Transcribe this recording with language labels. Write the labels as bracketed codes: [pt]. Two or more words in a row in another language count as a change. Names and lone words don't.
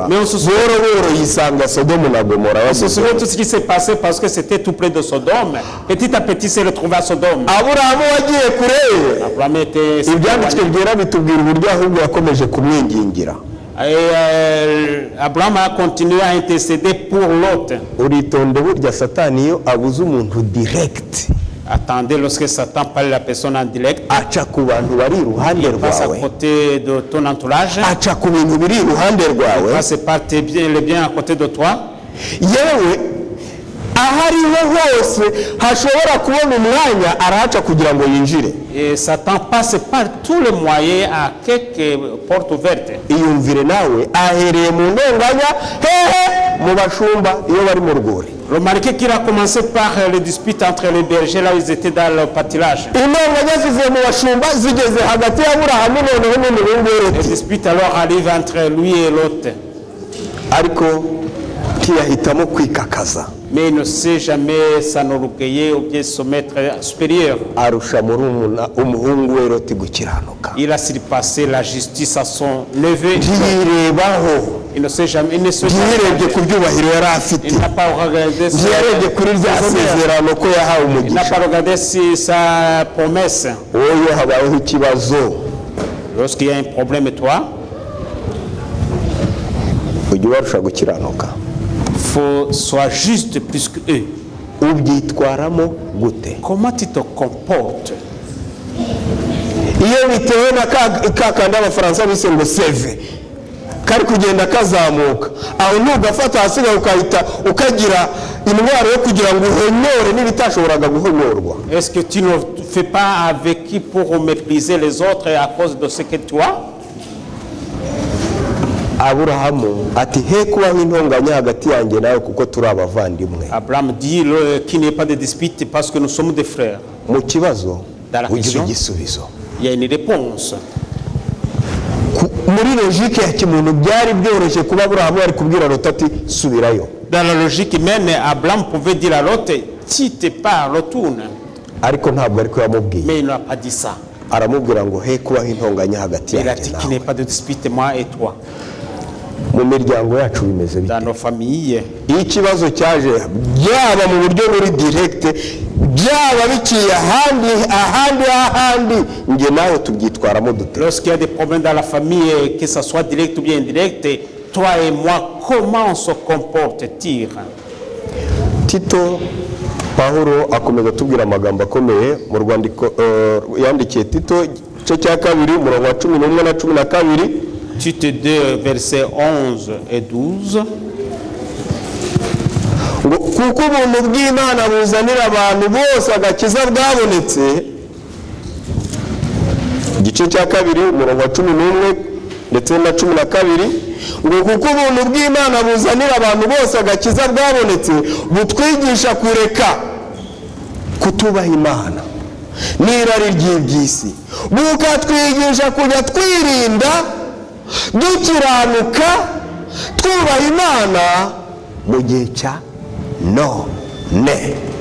[fr] Mais on se souvient- [rw] Buhoro buhoro yisanga Sodomu na Gomora. [fr] On se souvient tout ce qui s'est passé parce que c'était tout près de Sodome. Petit à petit, s'est retrouvé à Sodome. [rw] Aburahamu wagiye kure, [fr] Abraham était. [rw] ibyanditswe byera bitubwira uburyo ahubwo yakomeje kumwingingira. [fr] Et Abraham a continué à intercéder pour l'autre. [rw] Uritonde burya Satani iyo abuze umuntu direct, [fr] Attendez, lorsque Satan parle à la personne en direct, [rw] aca ku bantu bari iruhande [fr] passe à [rw] rwawe, [fr] côté de ton entourage, [rw] aca ku bintu biri iruhande rwawe, [fr] passe par les biens à côté de toi. [rw] yewe aho ariho hose hashobora kubona umwanya arahaca kugira ngo yinjire. [fr] Et Satan passe par tous les moyens à quelques portes ouvertes. [rw] Iyumvire nawe ahereye mu ntonganya hehe mu bashumba iyo bari mu rwuri. [fr] Remarquez qu'il a commencé par les disputes entre les bergers là où ils étaient dans le pâturage. [rw] Intonganya zivuye mu bashumba zigeze hagati y'Aburahamu noneho n'umuhungu we [fr] Les Loti. disputes alors arrivent entre lui et Lot. [rw] Ariko ntiyahitamo kwikakaza, [fr] Mais il ne sait jamais s'enorgueillir ou bien se mettre supérieur. [rw] arusha umuhungu we Loti gukiranuka. [fr] Il a surpassé la justice à son neveu. [rw] Ntiyirebaho, [fr] Il ne sait jamais. [rw] ntiyirebye ku byubahiro yari afite, [fr] Il n'a pas regardé [rw] ntiyarebye kuri rya sezerano ko yahawe [fr] Il n'a [rw] umugisha. [fr] pas regardé si sa promesse. [rw] Wowe habayeho ikibazo, [fr] Lorsqu'il y a un problème, toi, [rw] ujya ubarusha gukiranuka. [fr] faut sois juste plus que eux. [rw] Ubyitwaramo gute? [fr] Comment tu te comportes? [rw] Iyo bitewe na ka kandi abafaransa bise ngo seve kari kugenda kazamuka, aho ntugafata hasigaye ukahita ukagira indwara yo kugira ngo uhonyore n'ibitashoboraga guhonyorwa. [fr] Est-ce que tu ne fais pas avec qui pour mépriser les autres à cause de ce que tu as? [rw] Aburahamu ati he kubaho intonganya hagati yanjye nawe kuko turi abavandimwe. [fr] Abraham dit qu'il n'y ait pas de dispute parce que nous sommes des frères. [rw] Mu kibazo [fr] Dans la [rw] ugira [fr] question, [rw] igisubizo. [fr] il y a une réponse. [rw] Muri logike ya kimuntu byari byoroshye kuba Aburahamu ari kubwira Loti ati subirayo. [fr] Dans la logique humaine, Abraham pouvait dire à l'autre, si tu pars, retourne. [rw] Ariko ntabwo ariko yamubwiye. [fr] Mais il n'a pas dit ça. [rw] Aramubwira ngo he kubaho intonganya hagati [fr] Il a [rw] yanjye [fr] dit qu'il n'y ait [rw] nawe. [fr] pas de dispute, moi et toi. [rw] Mu miryango yacu bimeze bite? [fr] Dans nos familles, [rw] Iyo ikibazo cyaje byaba mu buryo buri direct, byaba biciye ahandi nge nawe tubyitwaramo dute? [fr] lorsqu'il y a des problèmes dans la famille, que ce soit direct ou bien indirect, toi et moi, comment on se comporte-t-il? [rw] Tito Pawulo akomeza tubwira amagambo akomeye mu rwandiko yandikiye Tito igice cya 2 umurongo wa 11 na 12. [fr] Tite 2, versets 11 et 12. [rw] Ngo kuko ubuntu bw'Imana buzanira abantu bose agakiza bwabonetse, igice cya 2 umurongo wa 11 ndetse na 12, ngo kuko ubuntu bw'Imana buzanira abantu bose agakiza bwabonetse butwigisha kureka kutubaha Imana n'irari ry'iby'isi, bukatwigisha kujya twirinda dukiranuka twubaha Imana mu gihe cya none.